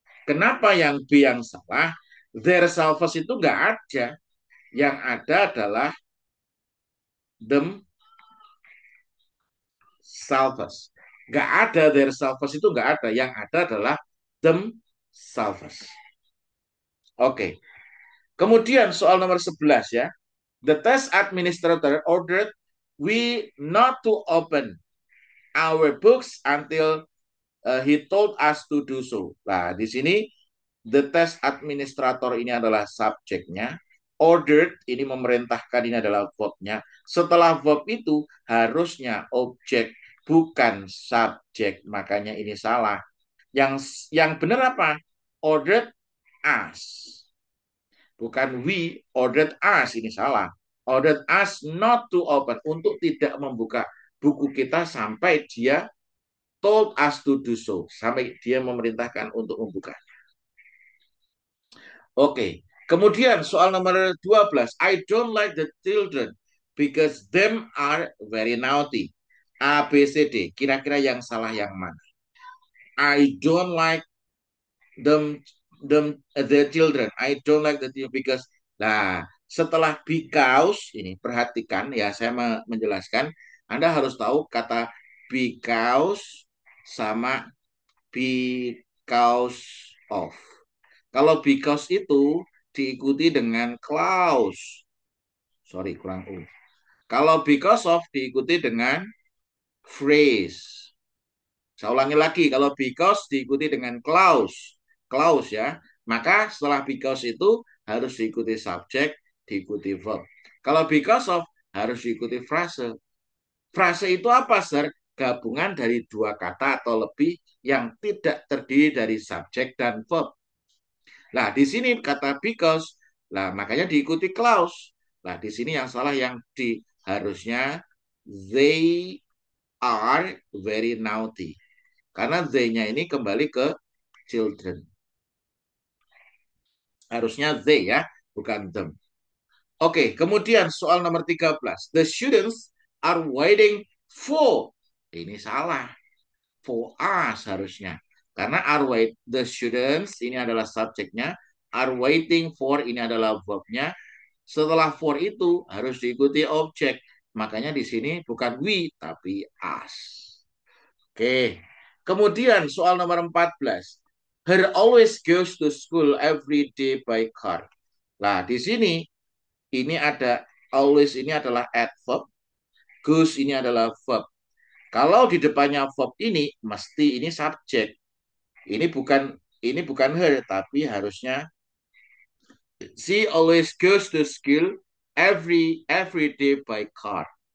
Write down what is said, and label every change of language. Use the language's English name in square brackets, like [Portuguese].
[Indonesian] Kenapa yang B yang salah? Their selves itu nggak ada. Yang ada adalah themselves. Nggak ada their selves itu nggak ada. Yang ada adalah themselves. Oke. Kemudian soal nomor 11 ya. [English] The test administrator ordered we not to open our books until he told us to do so. [Indonesian] Nah, di sini the test administrator ini adalah subjeknya. Ordered ini memerintahkan, ini adalah verbnya. Setelah verb itu harusnya objek, bukan subjek. Makanya ini salah. Yang benar apa? [English] Ordered us. [Indonesian] Bukan we ordered us, ini salah. [English] Ordered us not to open, [Indonesian] untuk tidak membuka buku kita sampai dia [English] told us to do so, [Indonesian] sampai dia memerintahkan untuk membuka. Oke, kemudian soal nomor 12. [English] I don't like the children because them are very naughty. A, B, C, D. [Indonesian] Kira-kira yang salah yang mana? [English] I don't like the children. I don't like the children because. [Indonesian] Nah, setelah because ini perhatikan ya, saya menjelaskan. Anda harus tahu kata because sama because of. Kalau because itu diikuti dengan clause. Sorry, kurang U. Kalau because of diikuti dengan phrase. Saya ulangi lagi, kalau because diikuti dengan clause. Clause ya. Maka setelah because itu harus diikuti subjek, diikuti verb. Kalau because of harus diikuti frase. Frase itu apa, Sir? Gabungan dari dua kata atau lebih yang tidak terdiri dari subjek dan verb. Nah, di sini kata because, nah makanya diikuti clause. Nah, di sini yang salah yang di, harusnya they are very naughty. Karena they-nya ini kembali ke children. Harusnya they ya, bukan them. Oke, kemudian soal nomor 13. [English] The students are waiting for. [Indonesian] Ini salah. For us harusnya. Karena are wait, the students ini adalah subjeknya, are waiting for ini adalah verbnya. Setelah for itu harus diikuti objek. Makanya di sini bukan we tapi us. Oke. Kemudian soal nomor 14. [English] Her always goes to school every day by car. [Indonesian] Nah, di sini ini ada always ini adalah adverb, goes ini adalah verb. Kalau di depannya verb ini mesti ini subjek. Ini bukan her tapi harusnya [English] she always goes to school every day by car.